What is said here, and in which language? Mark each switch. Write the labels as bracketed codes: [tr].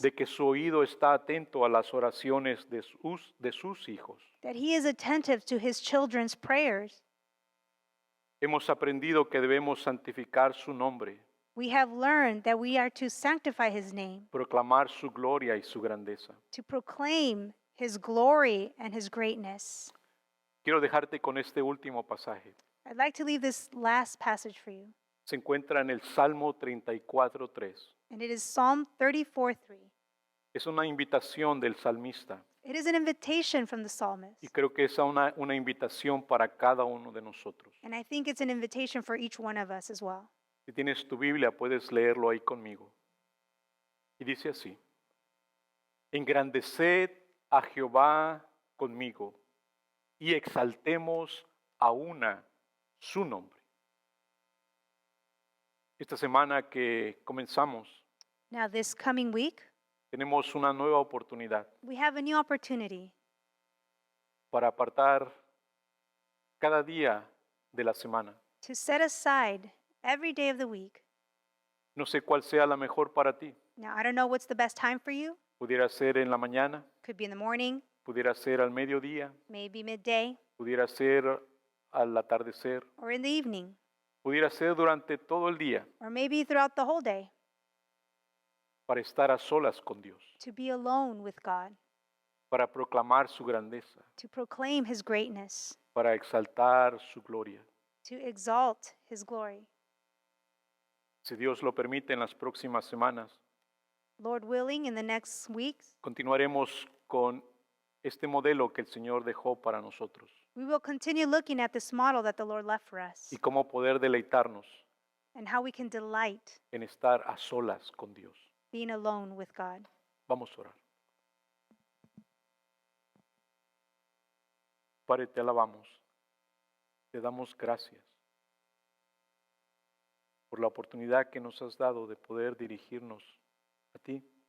[es] de que su oído está atento a las oraciones de sus hijos. [en] that he is attentive to his children's prayers. [es] Hemos aprendido que debemos santificar su nombre, [en] We have learned that we are to sanctify his name, [es] proclamar su gloria y su grandeza. [en] to proclaim his glory and his greatness. [es] Quiero dejarte con este último pasaje. [en] I'd like to leave this last passage for you, [es] Se encuentra en el Salmo 34:3. [en] and it is Psalm 34:3. [es] Es una invitación del salmista [en] It is an invitation from the psalmist, [es] y creo que es una invitación para cada uno de nosotros. [en] and I think it's an invitation for each one of us as well. [es] Si tienes tu Biblia, puedes leerlo ahí conmigo. Y dice así: Engrandeced a Jehová conmigo y exaltemos a una su nombre. Esta semana que comenzamos, [en] Now, this coming week, [es] tenemos una nueva oportunidad [en] we have a new opportunity [es] para apartar cada día de la semana. [en] to set aside every day of the week. [es] No sé cuál sea la mejor para ti. [en] Now, I don't know what's the best time for you. [es] Pudiera ser en la mañana, [en] Could be in the morning, [es] pudiera ser al mediodía, [en] maybe midday, [es] pudiera ser al atardecer, [en] or in the evening, [es] pudiera ser durante todo el día, [en] or maybe throughout the whole day, [es] para estar a solas con Dios, [en] to be alone with God, [es] para proclamar su grandeza, [en] to proclaim his greatness, [es] para exaltar su gloria. [en] to exalt his glory. [es] Si Dios lo permite, en las próximas semanas [en] Lord willing, in the next weeks, [es] continuaremos con este modelo que el Señor dejó para nosotros [en] we will continue looking at this model that the Lord left for us [es] y cómo poder deleitarnos [en] and how we can delight [es] en estar a solas con Dios. [en] being alone with God. [es] Vamos a orar. Padre, te alabamos, te damos gracias por la oportunidad que nos has dado de poder dirigirnos a ti.